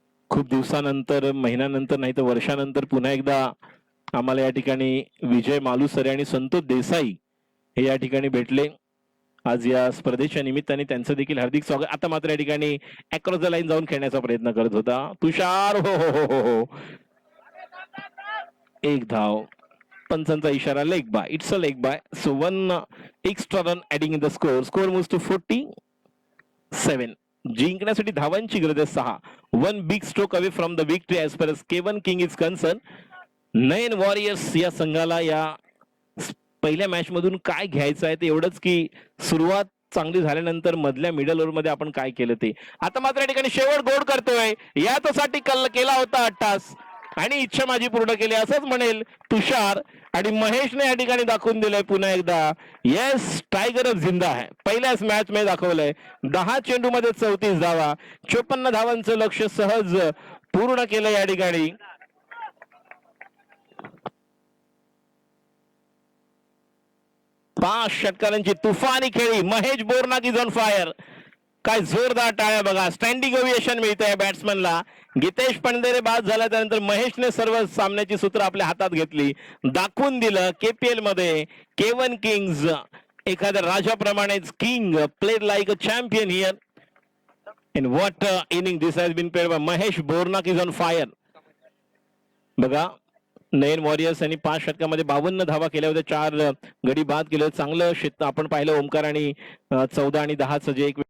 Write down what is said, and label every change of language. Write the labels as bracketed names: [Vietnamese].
[Marathi] खूप दिवसानंतर, महिन्यानंतर नाही तर वर्षानंतर पुन्हा एकदा आम्हाला या ठिकाणी विजय मालुसरे आणि संतोष देसाई हे या ठिकाणी भेटले. आज या स्पर्धेच्या निमित्ताने त्यांचं देखील हार्दिक स्वागत. आता मात्र या ठिकाणी [English] across the line [Marathi] जाऊन खेळण्याचा प्रयत्न करत होता तुषार. हो हो हो हो हो, एक धाव, पंचांचा इशारा, leg bye. [English] It's a leg bye. So 1 extra run adding in the score. Score moves to 47. [Marathi] जिंकण्यासाठी धावांची गरज आहे 6. [English] 1 big stroke away from the victory as per as Kevan King is concerned. [Marathi] Nain warriors या संघाला या पहिल्या मॅच मधून काय घ्यायचं आहे ते एवढंच की सुरुवात चांगली झाल्यानंतर मधल्या मिडल ओव्हर मध्ये आपण काय केलं ते. आता मात्र या ठिकाणी शेवट गोड करतोय. याच्यासाठी कल्ल केला होता 8 आणि इच्छा माझी पूर्ण केली असंच म्हणेल तुषार. आणि महेशने या ठिकाणी दाखवून दिलंय पुन्हा एकदा, येस टायगर जिंदा आहे. पहिल्याच मॅच मध्ये दाखवलंय. 10 चेंडू मध्ये 34 धावा, 54 धावांचं लक्ष सहज पूर्ण केलं या ठिकाणी. पाच षटकारांची तुफानी खेळी. Mahesh बोरनाक [English] Is on fire. [Marathi] काय जोरदार टाळ्या बघा. स्टँडिंग ओव्हिएशन मिळते या बॅट्समनला. गीतेश पंडेरे बाद झाल्यानंतर महेशने सर्व सामन्याची सूत्र आपल्या हातात घेतली, दाखवून दिलं केपीएल मध्ये केवन किंग्स एखाद्या राजाप्रमाणेच [English] King played like a champion here. In what inning this has been played by Mahesh Bornak is on fire. [Marathi] बघा, नैन वॉरियर्स यांनी 5 षटकामध्ये 52 धावा केल्या होत्या, 4 गडी बाद केले. चांगलं आपण पाहिलं ओमकार आणि 14 आणि 10चं जे एक